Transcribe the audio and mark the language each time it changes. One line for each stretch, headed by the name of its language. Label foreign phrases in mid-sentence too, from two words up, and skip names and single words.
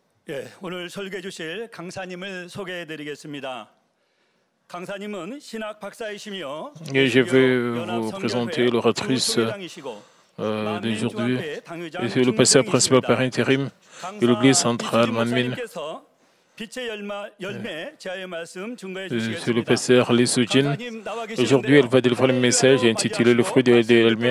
Korean: 예, 오늘 설교해 주실 강사님을 소개해 드리겠습니다. 강사님은 신학 박사이시며
French: Et je vais vous présenter l'oratrice d'aujourd'hui. Et c'est le pasteur principal par intérim de l'église centrale Manmin. C'est le pasteur Lee Soo-jin. Aujourd'hui, elle va délivrer le message intitulé Le fruit de la lumière.